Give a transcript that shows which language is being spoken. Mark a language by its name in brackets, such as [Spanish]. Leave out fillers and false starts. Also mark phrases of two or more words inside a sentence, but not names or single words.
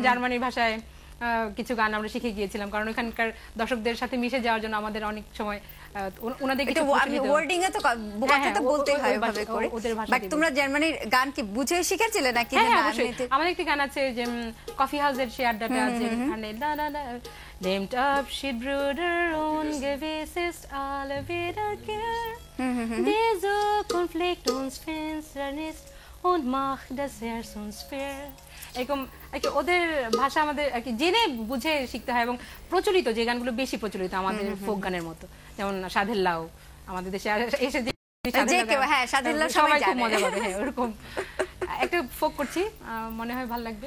[Bangla] জার্মানির ভাষায় কিছু গান আমরা শিখে গিয়েছিলাম, কারণ ওখানকার দর্শকদের সাথে মিশে যাওয়ার জন্য আমাদের অনেক সময় ওনাদের এটা কিছু আমি প্রচলিত- ওয়ার্ডিং এ তো কথা তো বলতেই হয় ওভাবে করে। ওদের ভাষা বাট তোমরা জার্মানির গান কি বুঝে শিখেছিলে নাকি? হ্যাঁ, না, হ্যাঁ, অবশ্যই। এমনিতে? আমাদের একটি গান আছে যে কফি হাউসের সে আড্ডাটা আছে, এখানে না না না [German] Nehmt Abschied, Bruder, und gewiss ist alle wiederkehr. Die Zukunft legt uns Finsternis und macht das Herz uns schwer. [Bangla] এরকম ওদের ভাষা আমাদের জেনে বুঝে শিখতে হয়, এবং প্রচলিত যে গানগুলো বেশি প্রচলিত আমাদের ফোক গানের মতো, যেমন সাধের লাউ, আমাদের দেশে এসে যে যে কেউ, হ্যাঁ, সাধের লাউ সবাই সবাই খুব জানে। মজা পাবে। হ্যাঁ, ওরকম একটা ফোক করছি, মনে হয় ভালো লাগবে।